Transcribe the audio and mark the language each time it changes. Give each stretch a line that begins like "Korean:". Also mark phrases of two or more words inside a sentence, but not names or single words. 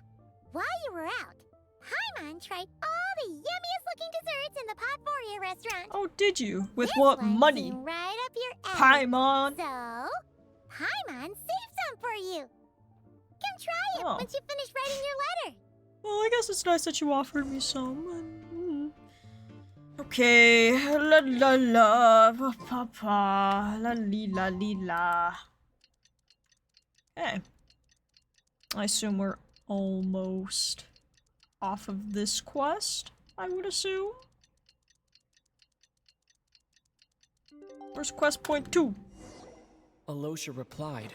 English: While you were out, Paimon tried all the yummiest looking desserts in the Potpourri restaurant. Oh, did you? With This what one money? seemed right up your alley. Paimon. So, Paimon saved some for you. Come try it Oh. once you finish writing your letter. Well, I guess it's nice that you offered me some. Okay, la la la, pa pa pa, la li la li la. Okay. I assume we're almost off of this quest, I would assume. Where's quest point 2? Alosha replied.